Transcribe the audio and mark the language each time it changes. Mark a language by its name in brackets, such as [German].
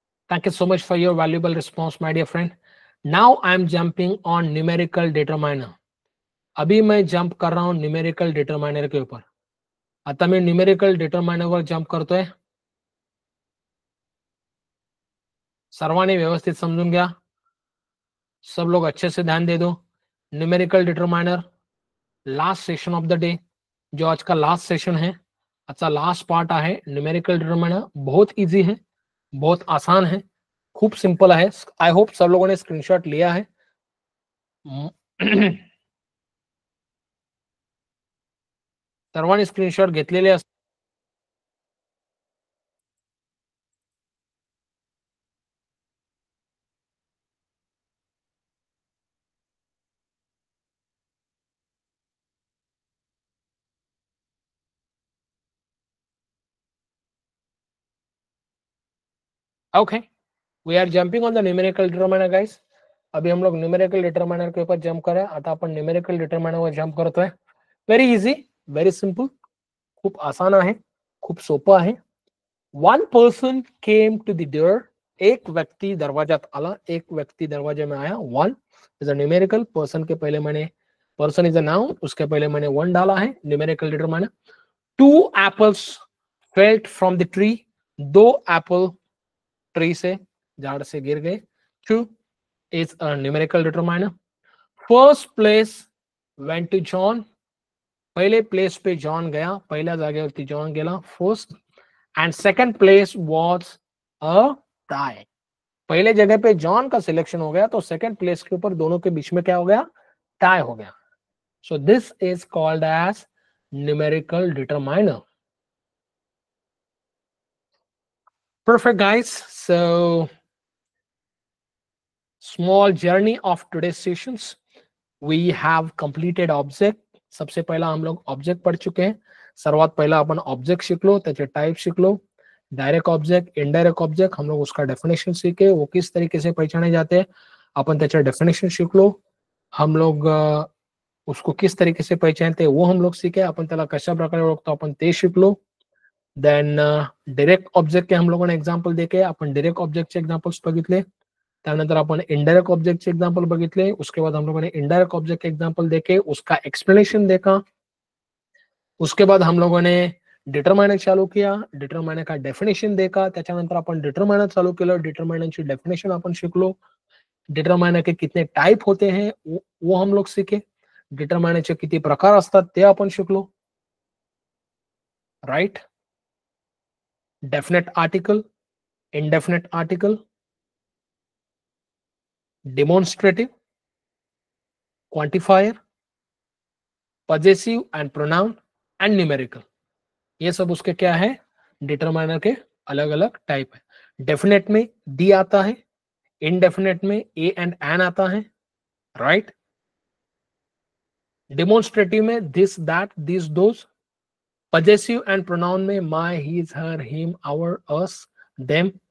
[English] Thank you so much for your valuable response, my dear friend. Now I'm jumping on numerical determiner. [Hindi] अभी मैं jump कर रहा हूं numerical determiner के ऊपर. [Marathi] आता मी numerical determiner वर jump करतोय. सर्वांनी व्यवस्थित समजून घ्या. [Hindi] सब लोग अच्छे से ध्यान दे दो. Numerical determiner last session of the day, जो आज का लास्ट सेशन है, अच्छा लास्ट पार्ट आहे. न्यूमेरिकल डिटरमाइनर बहुत इजी है, बहुत आसान है, खूप सिंपल है. आई होप सब लोगों ने स्क्रीनशॉट लिया है. [Marathi] सर्वांनी स्क्रीनशॉट घेतलेले असतात. [English] Okay, we are jumping on the numerical determiner guys. [Hindi] अभी हम लोग न्यूमेरिकल डिटरमाइनर के ऊपर जंप करें. [Marathi] आता आपण न्यूमेरिकल डिटरमाइनर वर जंप करतोय. [English] very easy, very simple, [Marathi] खूप आसान आहे, खूप सोपं आहे. [English] One person came to the door. [Marathi] एक व्यक्ति दरवाजात आला, [Hindi] एक व्यक्ति दरवाजे में आया. [English] One is a numerical. [Hindi] Person के पहले मैंने, [English] person is a noun, [Hindi] उसके पहले मैंने वन डाला है. [English] Numerical determiner. 2 apples felt from the tree. [Hindi] 2 Apple tree से, झाड़ से गिर गए. [English] 2 is a numerical determiner. First place went to John. [Hindi] पहले प्लेस पे जॉन गया, [Marathi] पहिल्या जागेवरती जॉन गेला, [Hindi] first. [English] And second place was a tie. [Hindi] पहले जगह पे जॉन का सिलेक्शन हो गया, तो सेकंड प्लेस के ऊपर दोनों के बीच में क्या हो गया, टाई हो गया. [English] So this is called as numerical determiner. Perfect guys, so small journey of today's sessions. We have completed object. [Hindi] सबसे पहला हम लोग ऑब्जेक्ट पढ़ चुके हैं. [Marathi] सर्वात पहिला आपण ऑब्जेक्ट शिकलो, त्याचे टाइप शिकलो. [Hindi] डायरेक्ट ऑब्जेक्ट, इनडायरेक्ट ऑब्जेक्ट, हम लोग उसका डेफिनेशन सीखे, वो किस तरीके से पहचाने जाते हैं, [Marathi] अपन त्याचे डेफिनेशन शिकलो. [Hindi] हम लोग उसको किस तरीके से पहचानते हैं वो हम लोग सीखे. [Marathi] आपण त्याला कशा प्रकारे ओळखतो आपण ते शिकलो. [Hindi] देन डायरेक्ट ऑब्जेक्ट के हम लोगों ने एग्जांपल देके [Marathi] आपण डायरेक्ट ऑब्जेक्टचे एग्जांपल्स बघितले. त्यानंतर आपण इनडायरेक्ट ऑब्जेक्टचे एग्जांपल बघितले. [Hindi] उसके बाद हम लोगों ने इनडायरेक्ट ऑब्जेक्ट के एग्जांपल देके उसका एक्सप्लेनेशन देखा. उसके बाद हम लोगों ने डिटरमाइनर चालू किया, डिटरमाइनर का डेफिनेशन देखा. [Marathi] त्याच्यानंतर आपण डिटरमाइनर चालू केलं, डिटरमाइनरची डेफिनेशन आपण शिकलो. [Hindi] डिटरमाइनर के कितने टाइप होते हैं वो हम लोग सीखे. [Marathi] डिटरमाइनरचे किती प्रकार असतात ते आपण शिकलो. [English] Right. Definite article, indefinite article, demonstrative, quantifier, possessive and pronoun and numerical. [Hindi] ये सब उसके क्या है, डिटरमाइनर के अलग अलग टाइप है. डेफिनेट में दी आता है, इनडेफिनेट में ए एंड एन आता है. राइट. डेमोन्स्ट्रेटिव में this, that, this, those. Possessive and pronoun में माई, his, हर, him, our, us, them.